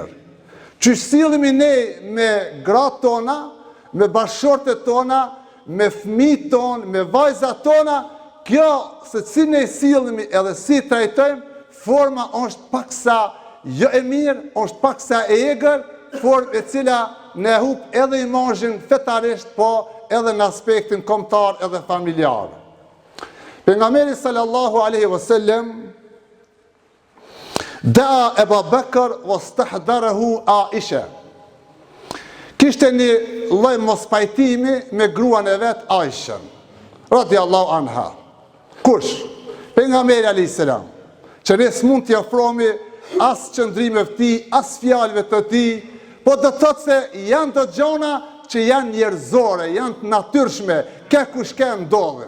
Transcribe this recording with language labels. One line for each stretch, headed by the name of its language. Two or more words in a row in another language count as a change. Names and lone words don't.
Albanian: Qysh sillemi ne me gratë tona, me bashkëshortet tona, me fëmijët tonë, me vajzat tona, kjo se si ne sillemi edhe si trajtojmë, forma është paksa jo e mirë, është paksa e egër, formë e cila ne hup edhe imazhin fetarisht, po edhe në aspektin kombëtar edhe familjar.
Arabic: Pejgamberi صلى الله عليه وسلم دعا أبو بكر واستحضره عائشة.
Albanian: Kishte një lloj mospajtimi me gruan e vet Aishën,
Arabic: رضي الله عنها.
Albanian: Kush? Pejgamberi
Arabic: عليه السلام,
Albanian: që ne s'mund t'i ofromi as qëndrimeve të tij, as fjalëve të tij, po do të thotë se janë të gjona që janë njerëzore, janë të natyrshme, ke kush ke ndodhin.